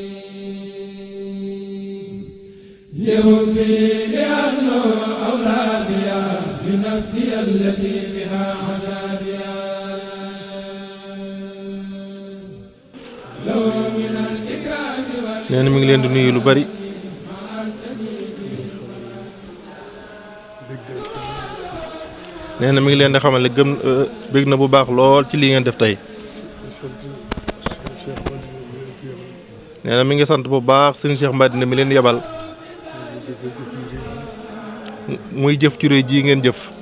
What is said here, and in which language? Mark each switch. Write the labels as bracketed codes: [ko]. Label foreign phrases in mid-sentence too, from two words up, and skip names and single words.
[ar] لحبي لأنه أولى بها بنفسي التي بها عذابها لو من الإكرام [wo] nee na mi ngi leen di nuyu lu bari. nee na mi ngi leen di xamal ne bég na bu baax lool ci lii ngeen def tey. nee na mi ngi sant bu baax sëñ Cheikh Madina mi leen yebal muy jëf ci réy ji ngeen jëf.